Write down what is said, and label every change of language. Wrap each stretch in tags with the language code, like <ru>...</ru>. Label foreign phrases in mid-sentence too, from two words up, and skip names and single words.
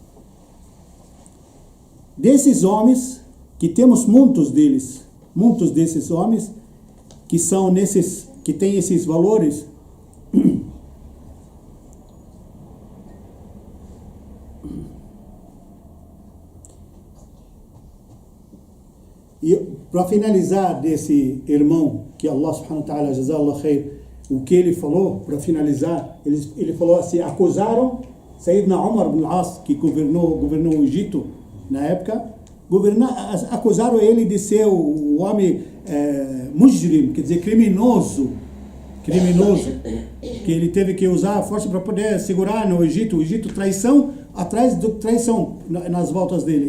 <pt>Desses homens, que temos muitos desses homens, que são que têm esses valores, e para finalizar desse irmão, que</pt> <ar>الله سبحانه وتعالى جزاه الله خير,</ar> <pt>o que ele falou, para finalizar, ele falou assim, acusaram Sayyidina Umar ibn al-As, que governou o Egito na época, acusaram ele de ser o homem mujrim, quer dizer, criminoso, que ele teve que usar a força para poder segurar no Egito, traição, atrás de traição nas voltas dele.</pt>